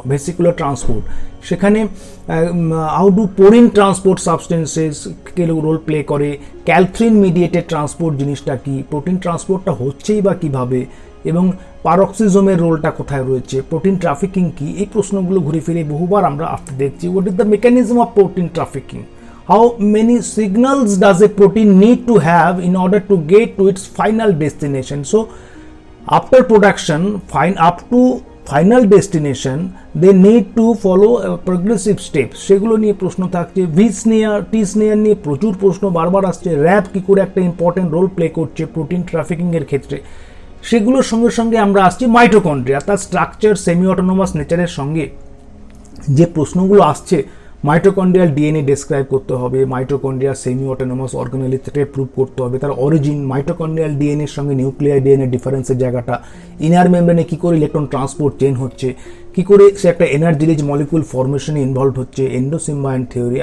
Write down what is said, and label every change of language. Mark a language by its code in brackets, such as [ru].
[bn] Vesicular transport, সেখানে how do porin transport substances K role play করে, ক্যালথ্রিন mediated transport জিনিসটা কি, প্রোটিন ট্রান্সপোর্টটা হচ্ছেই বা কীভাবে, এবং পারক্সিজোমের রোলটা কোথায় রয়েছে, প্রোটিন ট্রাফিকিং কি, এই প্রশ্নগুলো ঘুরে ফিরে বহুবার আমরা আসতে দেখছি। [en] What is the mechanism of protein trafficking? How many signals does a protein need to have in order to get to its final destination? So, after production, up to final destination, they need to follow a progressive steps. [bn] সেগুলো নিয়ে প্রশ্ন থাকছে। V snare, টি snare নিয়ে প্রচুর প্রশ্ন বারবার আসছে। RAB কি করে একটা ইম্পর্টেন্ট রোল প্লে করছে প্রোটিন ট্রাফিকিংয়ের ক্ষেত্রে, সেগুলোর সঙ্গে সঙ্গে আমরা আসছি মাইটোকন্ড্রিয়া, তার স্ট্রাকচার, সেমি অটোনোমাস নেচারের সঙ্গে যে প্রশ্নগুলো আসছে। মাইটোকন্ড্রিয়াল ডিএনএ ডেসক্রাইব করতে হবে, মাইটোকন্ড্রিয়াল সেমি অটোনোমাস অর্গানেল থেকে প্রুভ করতে হবে, তার অরিজিন, মাইটোকন্ড্রিয়াল ডিএনএর সঙ্গে নিউক্লিয়ার ডিএনএ ডিফারেন্সের জায়গাটা, ইনার মেমব্রেনে কী করে ইলেকট্রন ট্রান্সপোর্ট চেন হচ্ছে, কী করে সে একটা এনার্জি রিচ মলিকুল ফর্মেশনে ইনভলভ হচ্ছে, এন্ডোসিম্বায়ন থিওরি।